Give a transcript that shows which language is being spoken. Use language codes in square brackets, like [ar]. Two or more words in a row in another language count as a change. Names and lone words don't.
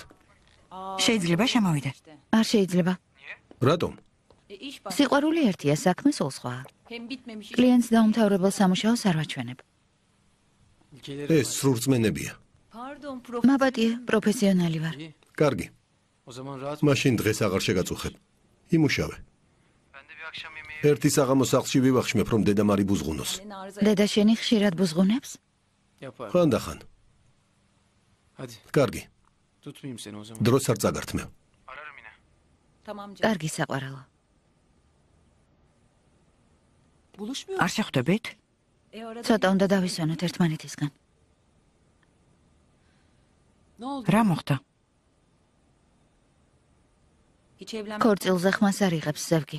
[ka] შეიძლება შემოვიდე. არ შეიძლება. რატომ? სიყვარული ერთია, საქმე სულ სხვაა. კლიენტს დაუმთავრებელ სამუშაოს არ ვაჩვენებ. ეს სრულწმენებია. მაპატიე, პროფესიონალი ვარ. კარგი. [tr] O zaman rahat. [ka] მაშინ დღეს აღარ შეგაწუხებ. იმუშავე. ერთი საღამოს სახლში ვივახშმებ, რომ დედამ არ იბუზღუნოს. დედა შენი ხშირად ბუზღუნებს? [tr] Yapar. [ka] ხანდახან. [tr] Hadi. [ka] კარგი. [tr] Tutmayayım seni o zaman. [ka] დროს არ წაგართმევ. კარგი საყვარელო. არ შეხვდებით? ცოტა უნდა დავისვენოთ ერთმანეთისგან. რა მოხდა? ქორწილზე ხმას არ იღებს ზევგი.